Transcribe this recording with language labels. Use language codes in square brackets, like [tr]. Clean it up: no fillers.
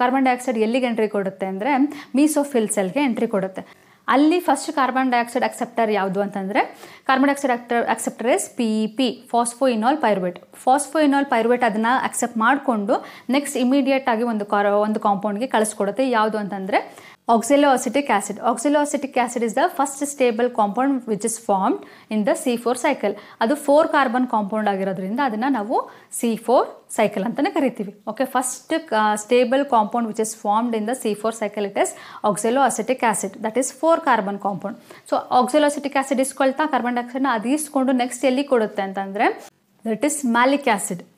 [kn] Carbon dioxide ಎಲ್ಲಿಗೆ entry ಕೊಡುತ್ತೆ ಅಂದರೆ ಮೀಸೋಫಿಲ್ ಸೆಲ್ಗೆ ಎಂಟ್ರಿ ಕೊಡುತ್ತೆ. ಅಲ್ಲಿ ಫಸ್ಟ್ ಕಾರ್ಬನ್ ಡೈಆಕ್ಸೈಡ್ ಅಕ್ಸೆಪ್ಟರ್ ಯಾವುದು ಅಂತಂದರೆ carbon dioxide acceptor is PEP, ಫಾಸ್ಫೋಯಿನಾಲ್ pyruvate. ಫಾಸ್ಫೋಯಿನಾಲ್ pyruvate ಅದನ್ನು ಅಕ್ಸೆಪ್ಟ್ ಮಾಡಿಕೊಂಡು ನೆಕ್ಸ್ಟ್ ಇಮಿಡಿಯೇಟ್ ಆಗಿ ಒಂದು ಕಾಂಪೌಂಡ್ಗೆ ಕಳಿಸ್ಕೊಡುತ್ತೆ. ಯಾವುದು ಅಂತಂದರೆ oxaloacetic acid. [en] Oxaloacetic acid is the first stable compound which is formed in the C4 cycle. [kn] ಅದು 4 ಕಾರ್ಬನ್ ಕಾಂಪೌಂಡ್ ಆಗಿರೋದ್ರಿಂದ ಅದನ್ನು ನಾವು C4 cycle ಅಂತಲೇ ಕರಿತೀವಿ. Okay. [en] First stable compound which is formed in the C4 cycle it is oxaloacetic acid. That is 4 carbon compound. [kn] So oxaloacetic acid ಇಸ್ಕೊಳ್ತಾ carbon ಡೈಆಕ್ಸೈಡ್ನ ಅದು ಇಸ್ಕೊಂಡು next ಎಲ್ಲಿ ಕೊಡುತ್ತೆ ಅಂತಂದರೆ ದಟ್ ಈಸ್ ಮ್ಯಾಲಿಕ್ ಆ್ಯಸಿಡ್.